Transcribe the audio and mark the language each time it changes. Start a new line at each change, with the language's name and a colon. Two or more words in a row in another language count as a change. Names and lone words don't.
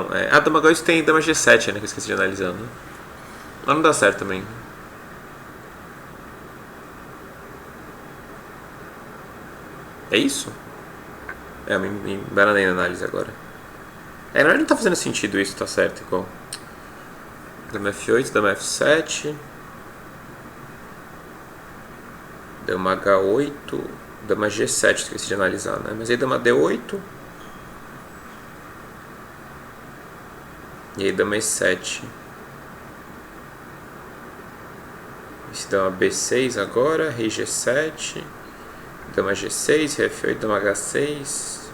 Portuguese: Dama H8 tem dama G7, né? Que eu esqueci de analisar, né? Mas não dá certo também. É isso? Eu me embananei na análise agora. Na verdade não tá fazendo sentido isso, tá certo, igual. Dama F8, dama F7. Dama H8. Dama G7, esqueci de analisar, né? Mas aí dama D8. E aí dama E7. Esse dama B6 agora. Rei G7. Dama G6, rei F8, dama H6.